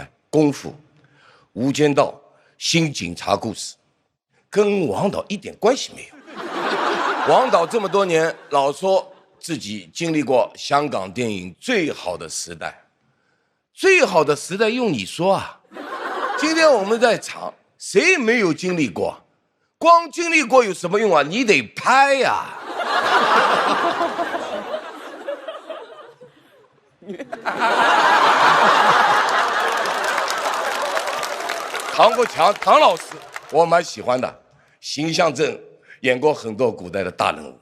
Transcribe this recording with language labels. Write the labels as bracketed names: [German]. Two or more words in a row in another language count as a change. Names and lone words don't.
[Chinese] 哎，功夫、無間道、新警察故事，跟王導一點關係沒有。王導這麼多年老說自己經歷過香港電影最好的時代，最好的時代用你說啊？今天我們在場，誰沒有經歷過？光經歷過有什麼用啊？你得拍呀！唐国强，唐老师，我蛮喜欢的，形象正，演过很多古代的大人物。